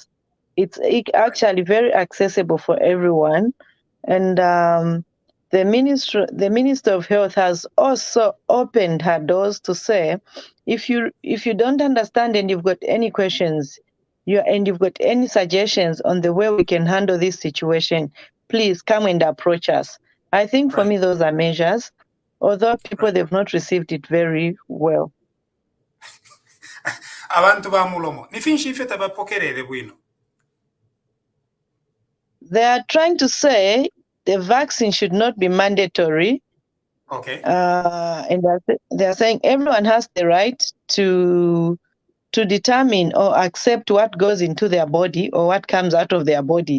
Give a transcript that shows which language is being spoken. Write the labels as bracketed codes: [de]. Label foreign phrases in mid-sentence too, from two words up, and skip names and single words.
[en] It's actually very accessible for everyone, and the Minister of Health has also opened her doors to say, if you don't understand and you've got any questions, you've got any suggestions on the way we can handle this situation, please come and approach us. I think for me those are measures, although people they've not received it very well. [bem] Abantu ba mulomo nifinshi ife tabapokerere bwino. [en] They are trying to say the vaccine should not be mandatory. Okay. And they are saying everyone has the right to determine or accept what goes into their body or what comes out of their body.